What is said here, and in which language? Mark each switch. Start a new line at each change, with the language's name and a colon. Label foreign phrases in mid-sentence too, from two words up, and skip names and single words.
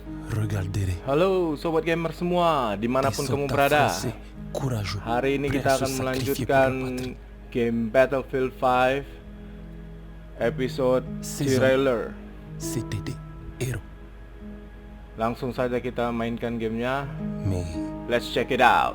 French: Regarderez.
Indonesian: Halo Sobat Gamer semua, dimanapun kamu berada. Hari ini kita akan melanjutkan game Battlefield 5 episode trailer.
French: C'était des héros.
Indonesian: Langsung saja kita mainkan gamenya.
French: Mais
English: Let's check it out.